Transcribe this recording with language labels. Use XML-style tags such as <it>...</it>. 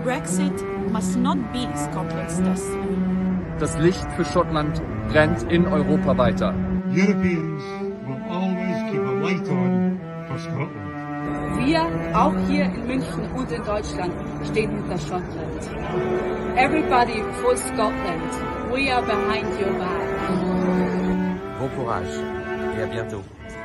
<en>Brexit must not be Scotland's destiny.</en> <de>Das Licht für Schottland brennt in Europa weiter.</de> <en>Europeans will always keep a light on for Scotland.</en> <de>Wir, auch hier in München und in Deutschland, stehen hinter Schottland.</de> <en>Everybody for Scotland. We are behind your back.</en> <fr>Bon courage et à bientôt.</fr>